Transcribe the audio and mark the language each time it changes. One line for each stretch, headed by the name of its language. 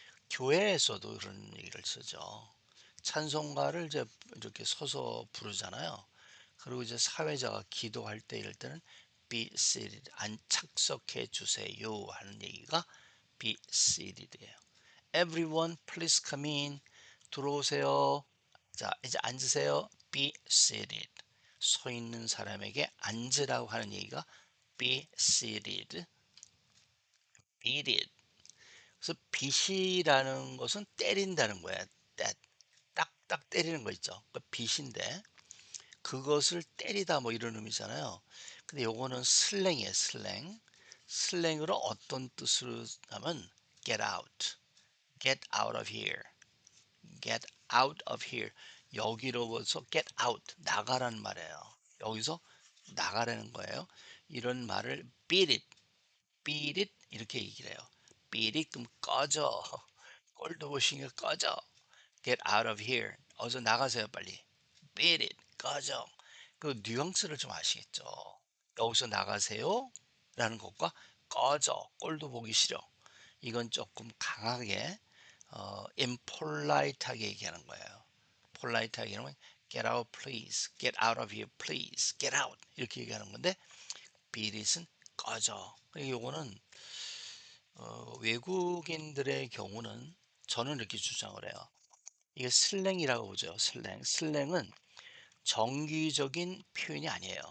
Korean: 교회에서도 그런 얘기를 쓰죠. 찬송가를 이제 이렇게 서서 부르잖아요. 그리고 이제 사회자가 기도할 때 이럴 때는 be seated, 착석해 주세요 하는 얘기가 be seated예요.
English: Everyone please come in.
Korean: 들어오세요. 자, 이제 앉으세요. be seated. 서 있는 사람에게 앉으라고 하는 얘기가 be seated.
English: beat it.
Korean: 그래서 beat이라는 것은 때린다는 거야. 딱딱 때리는 거 있죠. 그 beat인데 그것을 때리다 뭐 이런 의미잖아요. 근데 요거는 슬랭이에요, 슬랭. 슬랭으로 어떤 뜻으로 하면
English: get out, get out of here, get out of here.
Korean: 여기로부터 get out, 나가라는 말이에요. 여기서 나가라는 거예요. 이런 말을 beat it 이렇게 얘기를 해요. beat it 그럼 꺼져. 꼴도 보시니 꺼져.
English: get out of here.
Korean: 어서 나가세요, 빨리. beat it. 꺼져. 그 뉘앙스를 좀 아시겠죠? 여기서 나가세요. 라는 것과 꺼져. 꼴도 보기 싫어. 이건 조금 강하게, impolite하게 얘기하는 거예요. polite하게 얘기하면
English: get out please. get out of here please. get out.
Korean: 이렇게 얘기하는 건데, beat it은 꺼져. 요거는 외국인들의 경우는 저는 이렇게 주장을 해요. 이게 슬랭이라고 보죠. 슬랭. 슬랭은 정기적인 표현이 아니에요.